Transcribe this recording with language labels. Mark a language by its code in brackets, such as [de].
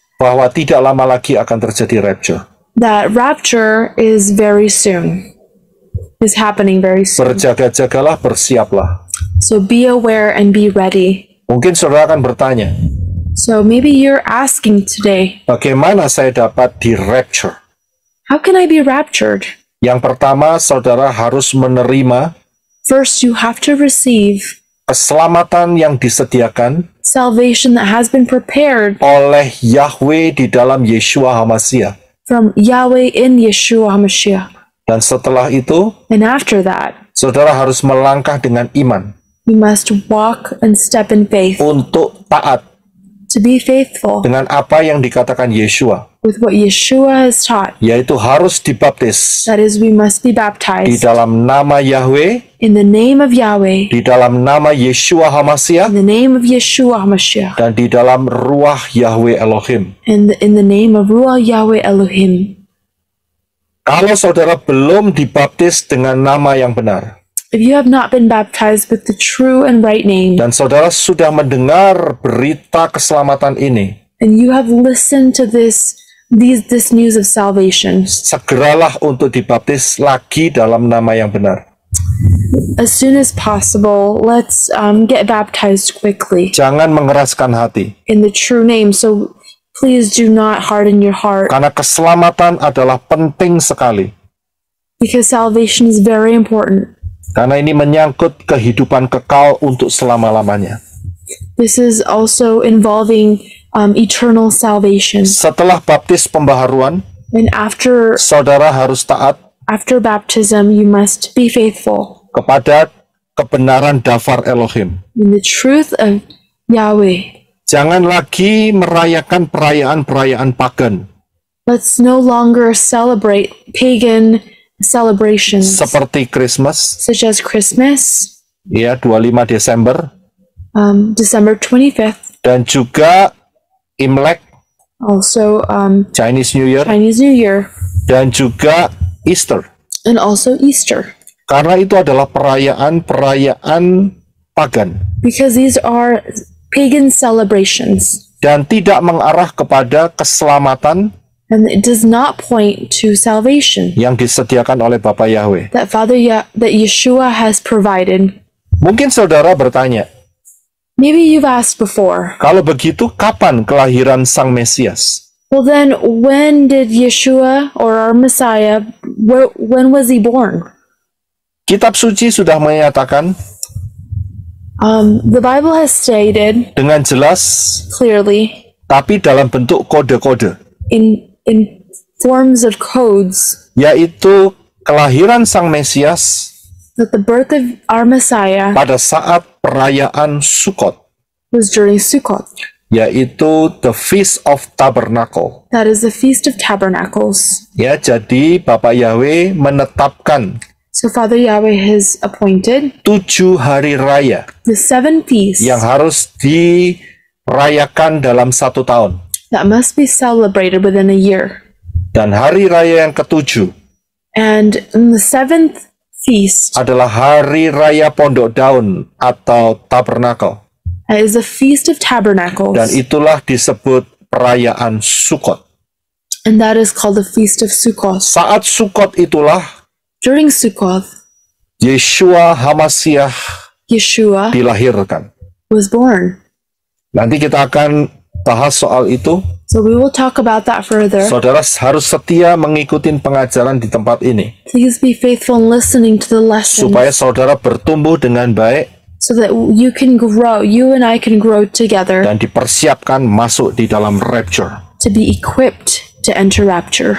[id] Bahwa tidak lama lagi akan terjadi rapture. [en] That rapture is very soon. Is happening very soon. [id] Berjaga-jagalah, bersiaplah. [en] So be aware and be ready. [id] Mungkin saudara akan bertanya, [en] So maybe you're asking today, [id] bagaimana saya dapat di rapture? [en] how can I be raptured? [id] Yang pertama, saudara harus menerima [en] First, you have to receive [id] keselamatan yang disediakan [en] salvation that has been prepared [id] oleh Yahweh di dalam Yeshua HaMashiach. [en] from Yahweh in Yeshua HaMashiach. [id] Dan setelah itu, [en] And after that, [id] saudara harus melangkah dengan iman [en] you must walk and step in faith [id] untuk taat [en] to be faithful [id] dengan apa yang dikatakan Yeshua, [en] with what Yeshua has taught. [id] yaitu harus dibaptis [en] That is, we must be [id] di [en] baptized [id] dalam nama Yahweh, [en] in the name of Yahweh, [id] di dalam nama Yeshua HaMashiach, [en] in the name of Yeshua HaMashiach, [id] dan di dalam ruah Yahweh Elohim. [en] and in the name of Ruah Yahweh Elohim. [id] Kalau saudara belum dibaptis dengan nama yang benar, [en] If you have not been baptized with the true and right name, [id] dan saudara sudah mendengar berita keselamatan ini, [en] and you have listened to this news of salvation, [id] segeralah untuk dibaptis lagi dalam nama yang benar. [en] as soon as possible, let's get baptized quickly [id] Jangan mengeraskan hati, [en] in the true name. So please do not harden your heart, [id] karena keselamatan adalah penting sekali. [en] because salvation is very important. [id] Karena ini menyangkut kehidupan kekal untuk selama-lamanya. [en] This is also involving eternal salvation. [id] Setelah baptis pembaharuan, [en] And after [id] saudara harus taat [en] baptism, you must be faithful [id] kepada kebenaran dafar Elohim. [en] in the truth of Yahweh. [id] Jangan lagi merayakan perayaan-perayaan pagan [en] Let's no longer celebrate pagan celebrations [id] seperti Christmas, [en] such as Christmas, [id] ya 25 Desember, [en] December 25th, [id] dan juga Imlek, [en] also Chinese New Year, Chinese New Year, [id] dan juga Easter. [en] and also Easter. [id] Karena itu adalah perayaan-perayaan pagan [en] Because these are pagan celebrations, [id] dan tidak mengarah kepada keselamatan [en] and it does not point to salvation [id] yang disediakan oleh Bapa Yahweh. [en] that that Yeshua has provided. [id] Mungkin saudara bertanya, [en] Maybe you've asked before, [id] kalau begitu kapan kelahiran Sang Mesias? [en] well then, when did Yeshua or our Messiah, when was he born? [id] Kitab suci sudah menyatakan [en] The Bible has stated [id] dengan jelas, [en] clearly [id] tapi dalam bentuk kode-kode, [en] in forms of codes [id] yaitu kelahiran Sang Mesias [en] that the birth of our Messiah [id] pada saat perayaan Sukot, [en] was during Sukkot. [id] yaitu the Feast of Tabernacle. [en] That is the Feast of Tabernacles. [id] Ya, jadi Bapak Yahweh menetapkan [en] So Father Yahweh has appointed [id] 7 hari raya [en] the 7 feasts [id] yang harus dirayakan dalam 1 tahun. [en] that must be celebrated within a year. [id] Dan hari raya yang ke-7 [en] And in the 7th feast [id] adalah hari raya Pondok Daun atau Tabernacle. [en] is a Feast of Tabernacles. [id] Dan itulah disebut perayaan Sukot. [en] And that is called the Feast of Sukkot. [id] Saat Sukot itulah [en] During Sukkot, [id] Yeshua Hamasiah [en] Yeshua [id] dilahirkan. [en] was born. [id] Nanti kita akan bahas soal itu. [en] So we will talk about that further. [id] Saudara harus setia mengikuti pengajaran di tempat ini [en] Please be faithful in listening to the lesson [id] supaya saudara bertumbuh dengan baik [en] so that you can grow, you and I can grow together [id] dan dipersiapkan masuk di dalam rapture. [en] to be equipped to enter rapture.